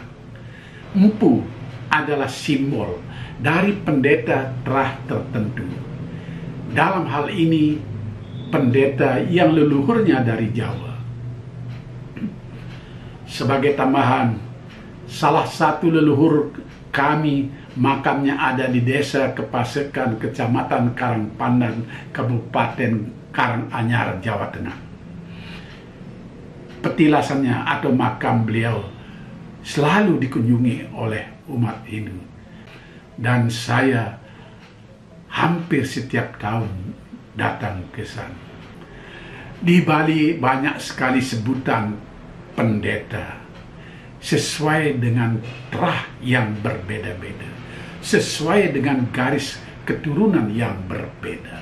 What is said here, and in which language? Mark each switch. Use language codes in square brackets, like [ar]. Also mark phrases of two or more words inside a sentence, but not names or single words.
[id] Empu adalah simbol dari pendeta telah tertentu. Dalam hal ini, pendeta yang leluhurnya dari Jawa. Sebagai tambahan, salah satu leluhur kami makamnya ada di desa Kepasekan, Kecamatan Karangpandan, Kabupaten Karanganyar, Jawa Tengah. Petilasannya atau makam beliau selalu dikunjungi oleh umat Hindu. Dan saya hampir setiap tahun datang ke sana. Di Bali banyak sekali sebutan pendeta sesuai dengan terah yang berbeda-beda, sesuai dengan garis keturunan yang berbeda.